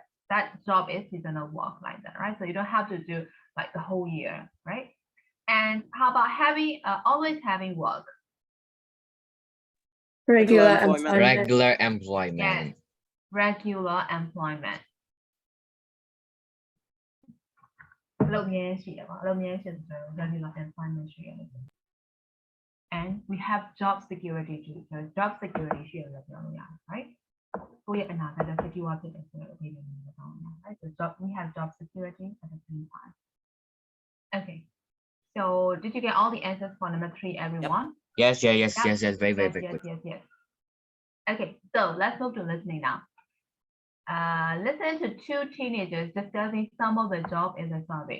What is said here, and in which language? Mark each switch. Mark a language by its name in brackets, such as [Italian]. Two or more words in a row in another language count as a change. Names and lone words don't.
[English] That job is seasonal work like that, right? So you don't have to do like the whole year, right? And how about having always having work? Regular employment. employment. Regular Yes, employment. regular employment. [Burmese] လုပ်မြဲရှိတယ်ပေါ့လုပ်မြဲရှိတယ်ဆိုတော့ [English] regular employment [Burmese] ရှိရတယ် [English] and we have job security too. So job security [Burmese] ရှိရတယ်ပြောလို့ရတယ် right? ကိုယ့်ရဲ့အနာဂတ် secure ဖြစ်တယ်ဆိုတော့အဓိပ္ပာယ်မျိုးပေါ့နော် right? [English] So we have job security at the same time. Okay. So did you get all the answers for number 3, everyone? Yes. Yeah. Very Yes. quick. Okay, so let's move to listening now. Listen to 2 teenagers discussing some of the job in the survey.